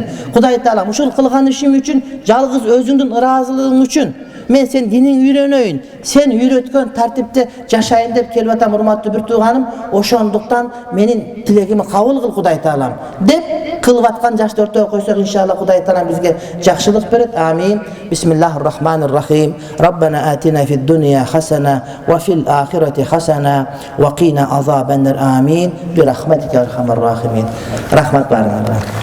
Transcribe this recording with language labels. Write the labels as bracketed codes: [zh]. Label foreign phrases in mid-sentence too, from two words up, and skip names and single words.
[ky] Кудай Таалам, ушул кылган ишим үчүн, жалгыз өзүңдүн ыраазылыгың үчүн мен сен диниң үйрөнөйүн, сен үйрөткөн тартипте жашайын деп келип атам, урматтуу бир тууганым. Ошондуктан менин тилегими кабыл кыл Кудай Таалам деп кылып аткан жашты ортого койсок, иншалла Кудай Таалам бизге жакшылык берет. Амин. [ar] بسم الله الرحمن الرحيم. ربنا آتنا في الدنيا حسنة وفي الآخرة حسنة وقنا عذاب النار. Амин. برحمتك أرحم الراحمين. [ky] Рахмат барыңыздар.